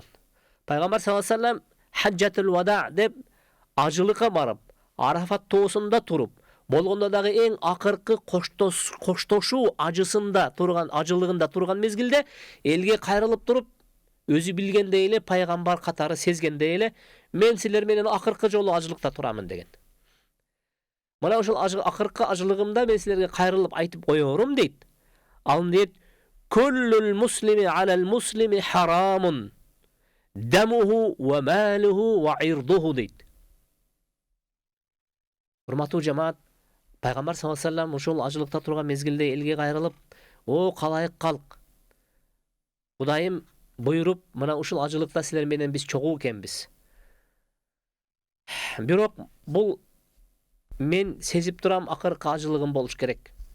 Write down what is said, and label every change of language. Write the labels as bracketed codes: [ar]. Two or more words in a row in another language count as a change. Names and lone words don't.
[ky] Пайгамбар [ar] صلى الله عليه وسلم حجة الوداع [ky] деп ажылыкка барып, Арафат тоосунда туруп, болгондо дагы эң акыркы коштошуу ажысында турган, ажылыгында турган мезгилде элге кайрылып туруп, өзү билгендей эле, пайгамбар катары сезгендей эле, мен силер менен акыркы жолу ажылыкта турамын деген. Мына ошол акыркы ажылыгымда мен силерге кайрылып айтып коёрум дейт. Ал дейт: [ar] "كل المسلم على المسلم حرام. دمه وماله وعرضه" дейт. [ky] Урматтуу жамаат, пайгамбар [ar] صلى الله عليه وسلم [ky] ошол ажылыкта турган мезгилде элге кайрылып, "О калайык калк. Кудайым буйруп, мына ушул ажылыкта силер менен биз чогуу экенбиз. Бирок бул мен сезип турам, акыркы ажылыгым болуш керек.